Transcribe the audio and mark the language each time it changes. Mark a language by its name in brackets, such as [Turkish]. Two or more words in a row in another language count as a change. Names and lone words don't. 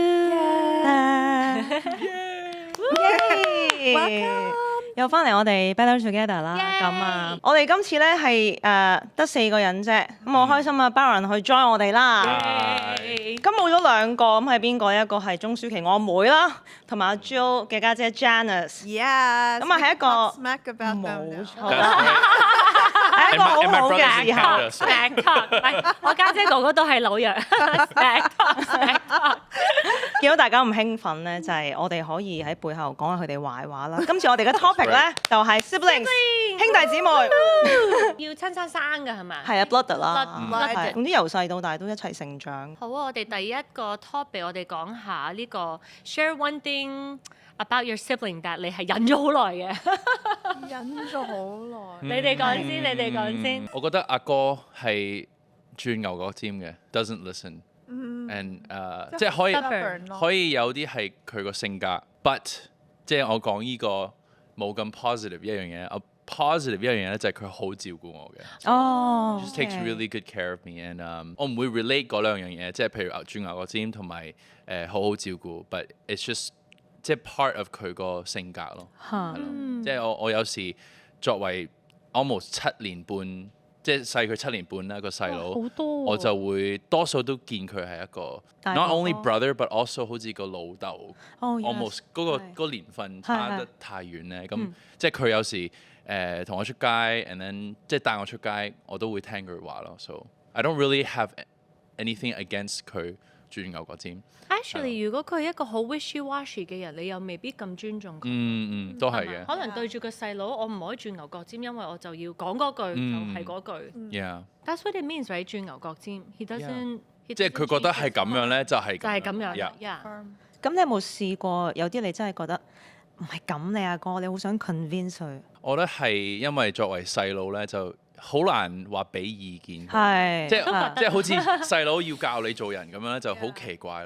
[Cantonese] 又翻嚟我哋 Better Together 啦， Yay 咁啊，我哋今次咧係得4個人啫，咁好開心啊，Baron 去 join 我哋啦。咁冇咗2個，咁係邊個？一個係鐘舒淇我妹啦，同埋阿 Jill 嘅家姐 Janice。 Yeah，咁啊係一個 [English] smack about them [Cantonese] 冇 now 錯係一個好好嘅時候。 [English] Smack talk， [Cantonese] 唔係我家姐哥哥都係老弱。 [English] Smack talk， smack talk。 [Cantonese] 見到大家咁興奮咧，就係我哋可以喺背後講下佢哋壞話啦。今次我哋嘅 topic 咧就係 siblings 兄弟姊妹，要親生生㗎係咪？係啊 blood 啦， Blooded 係總之由細到大都一齊成長。好啊！我哋第一個 topic，我哋講下呢個 [English] share one thing about your sibling that [Cantonese] 你係忍咗好耐嘅。忍咗好耐。你哋講先，你哋講先。我覺得阿哥係轉牛角尖嘅 ， [English] doesn't listen。 [Cantonese] and 即係 Stubborn 可以有啲係佢個性格，but 即係我講呢個冇咁 positive 一樣嘢。positive 一樣嘢咧就係佢好照顧我嘅。哦 [English] Just takes really good care of me and [Cantonese] 我唔會 relate 嗰兩樣嘢，即係譬如轉牛角尖同埋好好照顧 ， [English] but it's just [Cantonese] 即係 [English] part of [Cantonese] 佢個性格咯。係咯即係我有時作為 almost 7年半，即係細佢7年半啦個細佬，好多喎我就會多數都見佢係一個大 not 哥 [English] only brother but also [Cantonese] 好似個老豆。哦 yes almost 嗰係個年份差係得太遠咧，咁即係佢有時同我出街 ，and then 即係帶我出街，我都會聽佢話咯。 [English] So I don't really have anything against [Cantonese] 佢轉牛角尖。 Actually，如果佢係一個好 wishy-washy 嘅人，你又未必咁尊重佢。都係嘅。可能對住個細佬，我唔可以轉牛角尖，因為我就要講嗰句就係嗰句。 Yeah， [English] That's what it means，right？ [Cantonese] 轉牛角尖 ， [English] he doesn't， [Cantonese] 即係佢覺得係咁樣咧，就係就係咁樣。 Yeah Yeah。咁你有冇試過有啲你真係覺得唔係咁你阿哥，你好想 convince 佢？我覺得係因為作為細佬咧，就好難話俾意見佢。係即係啊即係好似細佬要教你做人咁樣咧，就好奇怪咯。